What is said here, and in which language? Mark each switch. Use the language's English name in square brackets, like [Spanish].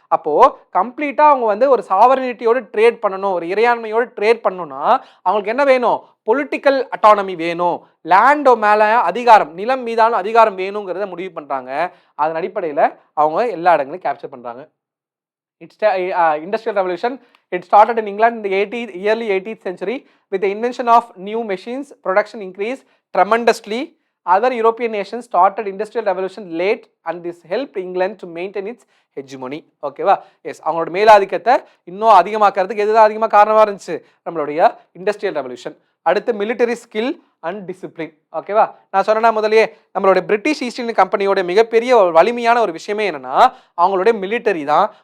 [Tamil] அப்போ கம்ப்ளீட்டா அவங்க வந்து ஒரு சாவரனிட்டியோட ட்ரேட் பண்ணணும், ஒரு இறையாண்மையோட ட்ரேட் பண்ணணும்னா அவங்களுக்கு என்ன வேணும்? பொலிட்டிக்கல் அட்டானமி வேணும். லேண்ட் மேல அதிகாரம், நிலம் மீதான அதிகாரம் வேணுங்கிறத முடிவு பண்றாங்க. அதன் அடிப்படையில் அவங்க எல்லா இடங்களையும் கேப்சர் பண்றாங்க. [English] Industrial revolution, it started in England in the early 18th century with the invention of new machines. Production increased tremendously. Other European nations started industrial revolution late and this helped England to maintain its hegemony. [Tamil] ஓகேவா? S, அவங்களோட மேலாதிக்கத்தை இன்னும் அதிகமாக்கிறதுக்கு எதுதான் அதிகமாக காரணமாக இருந்துச்சு? நம்மளுடைய industrial revolution. அடுத்து மிலிட்டரி ஸ்கில் அண்ட் டிசிப்ளின். ஓகேவா? நான் சொன்னா முதலே நம்மளுடைய பிரிட்டிஷ் ஈஸ்ட் இந்தியன் கம்பெனியோட மிகப்பெரிய ஒரு வலிமையான ஒரு விஷயமே என்னன்னா அவங்களுடைய மிலிட்டரி தான்.